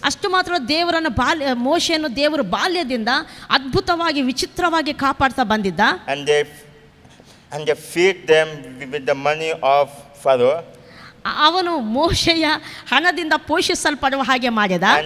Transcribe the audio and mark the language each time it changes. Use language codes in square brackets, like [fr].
[kn] ಅಷ್ಟು ಮಾತ್ರ ದೇವರನ್ನು ಮೋಶೆಯನ್ನು ದೇವರು ಬಾಲ್ಯದಿಂದ ಅದ್ಭುತವಾಗಿ ವಿಚಿತ್ರವಾಗಿ ಕಾಪಾಡ್ತಾ ಬಂದಿದ್ದ. [en] And they feed them with the money of Pharaoh. [kn] ಅವನು ಮೋಶೆಯ ಹಣದಿಂದ ಪೋಷಿಸಲ್ಪಡುವ ಹಾಗೆ ಮಾಡಿದ.